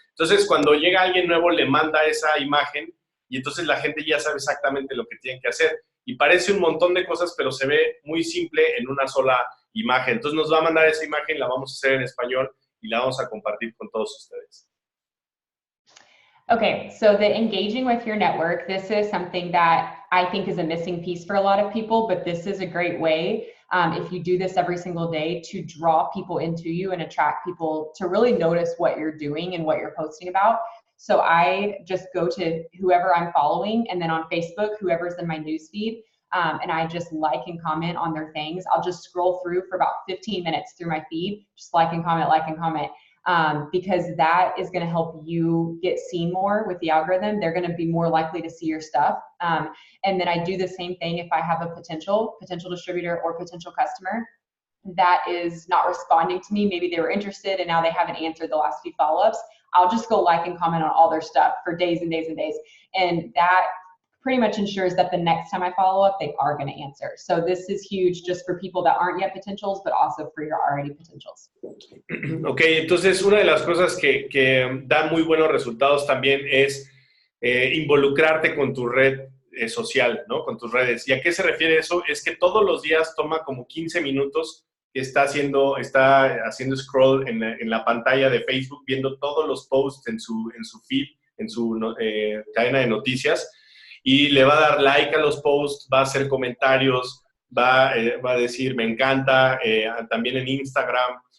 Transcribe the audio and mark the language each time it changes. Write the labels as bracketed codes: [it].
[es] Entonces, cuando llega alguien nuevo, le manda esa imagen, y entonces la gente ya sabe exactamente lo que tienen que hacer. Y parece un montón de cosas, pero se ve muy simple en una sola imagen. Entonces nos va a mandar esa imagen, la vamos a hacer en español, y la vamos a compartir con todos ustedes. [en] Okay, so the engaging with your network, this is something that I think is a missing piece for a lot of people, but this is a great way, if you do this every single day, to draw people into you and attract people to really notice what you're doing and what you're posting about. So I just go to whoever I'm following, and then on Facebook, whoever's in my newsfeed, and I just like and comment on their things. I'll just scroll through for about 15 minutes through my feed, just like and comment. Because that is going to help you get seen more with the algorithm. They're going to be more likely to see your stuff. And then I do the same thing if I have a potential distributor or potential customer that is not responding to me. Maybe they were interested and now they haven't answered the last few follow-ups. I'll just go like and comment on all their stuff for days and days and days. And that pretty much ensures that the next time I follow up, they are going to answer. So this is huge just for people that aren't yet potentials, but also for your already potentials. [es] Ok, entonces una de las cosas que da muy buenos resultados también es involucrarte con tu red social, ¿no? Con tus redes. ¿Y a qué se refiere eso? Es que todos los días toma como 15 minutos que está haciendo scroll en la pantalla de Facebook, viendo todos los posts en su feed, en su cadena de noticias, y le va a dar like a los posts, va a hacer comentarios, va a decir me encanta, también en Instagram.